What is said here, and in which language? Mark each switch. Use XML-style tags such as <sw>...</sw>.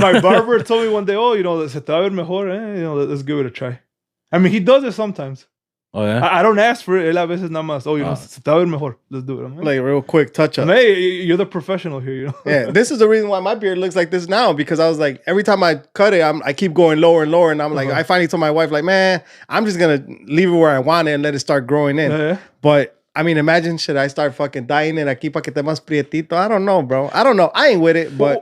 <en>My barber told me one day, oh, you know,</en> <es>se te va a ver mejor,</es> <en>you know, let's give it a try. I mean, he does it sometimes. Oh, yeah? I don't ask for it.</en> <es>Él a veces nada más, oh, you know, se te va a ver mejor.</es> <en>Let's do it. I'm like real quick touch up. Hey, you're the professional here, you know. Yeah, this is the reason why my beard looks like this now, because I was like, every time I cut it, I keep going lower and lower, and I'm like, I finally told my wife, like, man, I'm just gonna leave it where I want it and let it start growing in. Yeah. But I mean, imagine should I start fucking dyeing it</en> <es>aquí para que te más prietito?</es> <en>I don't know, bro. I don't know. I ain't with it, but</en>